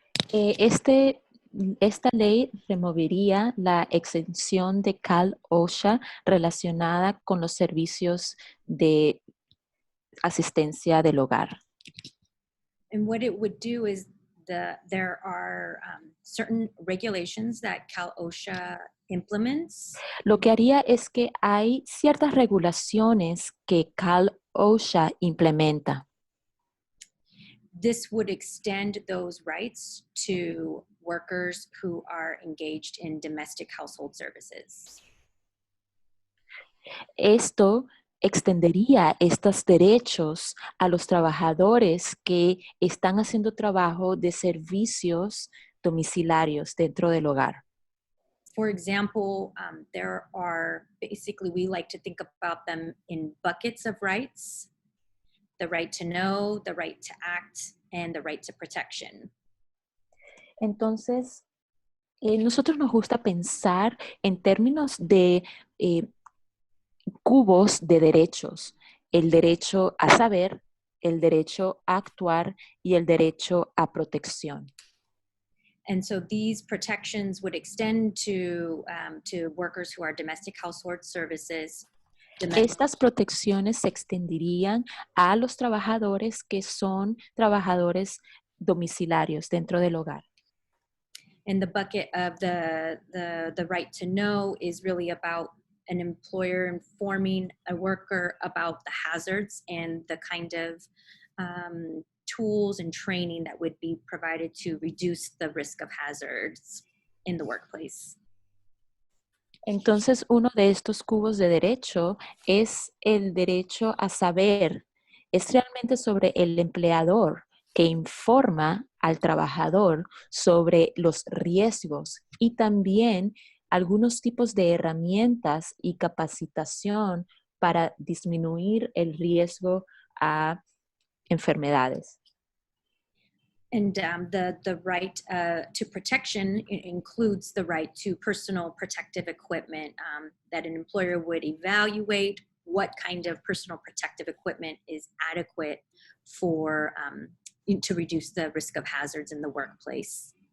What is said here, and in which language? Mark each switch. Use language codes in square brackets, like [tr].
[es] Esta ley removería la exención de Cal OSHA relacionada con los servicios de asistencia del hogar. [en] And what it would do is there are certain regulations that Cal OSHA implements. [es] Lo que haría es que hay ciertas regulaciones que Cal OSHA implementa. [en] This would extend those rights to workers who are engaged in domestic household services. [es] Esto extendería estos derechos a los trabajadores que están haciendo trabajo de servicios domiciliarios dentro del hogar. [en] For example, there are basically, we like to think about them in buckets of rights: the right to know, the right to act, and the right to protection. [es] Entonces, nosotros nos gusta pensar en términos de cubos de derechos: el derecho a saber, el derecho a actuar y el derecho a protección. [en] And so these protections would extend to workers who are domestic household services. [es] Estas protecciones se extenderían a los trabajadores que son trabajadores domiciliarios dentro del hogar. [en] And the bucket of the right to know is really about an employer informing a worker about the hazards and the kind of tools and training that would be provided to reduce the risk of hazards in the workplace. [es] Entonces, uno de estos cubos de derecho es el derecho a saber. Es realmente sobre el empleador que informa al trabajador sobre los riesgos y también algunos tipos de herramientas y capacitación para disminuir el riesgo a enfermedades. [en] And the right to protection includes the right to personal protective equipment, that an employer would evaluate what kind of personal protective equipment is adequate for to reduce the risk of hazards in the workplace.